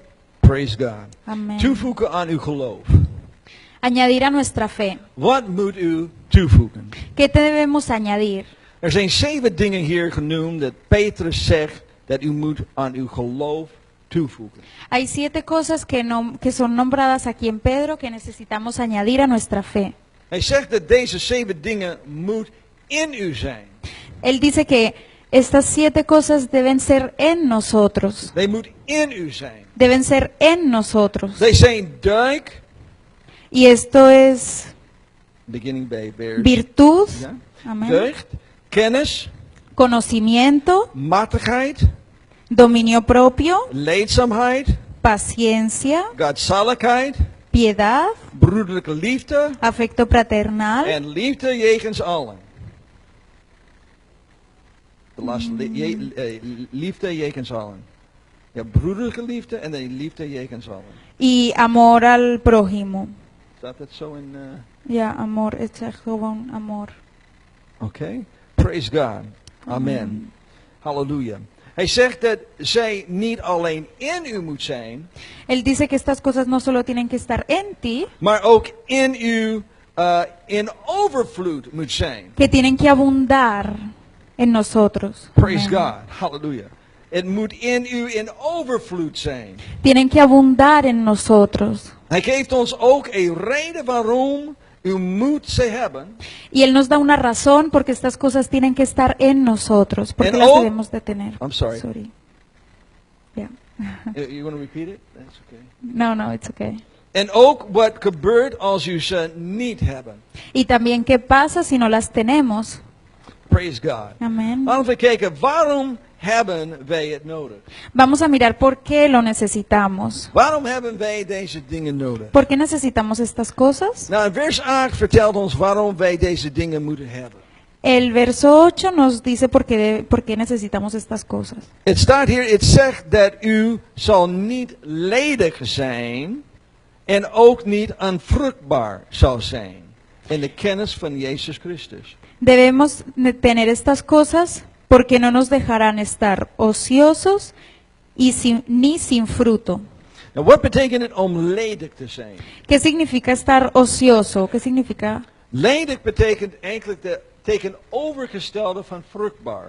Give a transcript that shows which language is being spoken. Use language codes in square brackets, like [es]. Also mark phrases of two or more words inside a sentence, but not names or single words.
[en] Praise God. [es] Amén. [nl] Toevoegen aan uw geloof. [es] Añadir a nuestra fe. [nl] Wat moet u toevoegen? [es] ¿Qué te debemos añadir? [nl] Er zijn 7 dingen hier genoemd dat Petrus zegt dat u moet aan uw geloof toevoegen. [es] Hay 7 cosas que son nombradas aquí en Pedro que necesitamos añadir a nuestra fe. [nl] Hij zegt dat deze 7 dingen moet in u zijn. [es] Él dice que estas 7 cosas deben ser en nosotros. [nl] They moet in u zijn. [es] Deben ser en nosotros. [nl] Zij zijn duik, [es] Y esto es [nl] beginning bij vers, [es] virtud, [nl] ja, [es] amén, [nl] deugd, kennis, [es] conocimiento, [nl] machtigheid, [es] dominio propio, [nl] leidzaamheid, [es] paciencia, [nl] godzaligheid, [es] piedad, [nl] broederlijke liefde [es] afecto fraternal, [nl] en liefde jegens allen. De laatste, liefde jegens allen. Ja, broederlijke liefde en dan liefde jegens allen. [es] y amor al prójimo. [nl] Staat dat zo in... Ja, amor, het is echt gewoon amor. [en] Oké. Praise God. Amen. [nl] Halleluja. Hij zegt dat zij niet alleen in u moet zijn, [es] Él dice que estas cosas no solo tienen que estar en ti, [nl] maar ook in u in overvloed moet zijn. [es] que tienen que abundar en nosotros. [en] Praise [es] Amén. [en] God. Halleluja. [nl] Het moet in u in overvloed zijn. [es] Tienen que abundar en nosotros. [nl] Hij geeft ons ook een reden waarom u moet ze hebben. [es] Y Él nos da una razón porque estas cosas tienen que estar en nosotros, porque [en] And [es] las [en] all- [es] debemos de tener. [en] I'm sorry. Yeah. You want to repeat it? That's okay. No, it's okay. [nl] En ook wat gebeurt als u ze niet hebben. [es] Y también qué pasa si no las tenemos. [en] Praise God. [es] Amén. [nl] Laten we kijken, waarom hebben wij het nodig? [es] Vamos a mirar por qué lo necesitamos. [nl] Waarom hebben wij deze dingen nodig? [es] ¿Por qué necesitamos estas cosas? [nl] Nou, in vers 8 vertelt ons waarom wij deze dingen moeten hebben. [es] El verso 8 nos dice por qué necesitamos estas cosas. [nl] Het staat hier, het zegt dat u zal niet ledig zijn en ook niet onvruchtbaar zal zijn in de kennis van Jezus Christus. [es] Debemos tener estas cosas porque no nos dejarán estar ociosos y ni sin fruto. [nl] Nou, wat betekent het om ledig te zijn? [es] ¿Qué significa estar ocioso? ¿Qué significa? [nl] Ledig betekent eigenlijk de tegenovergestelde van vruchtbaar.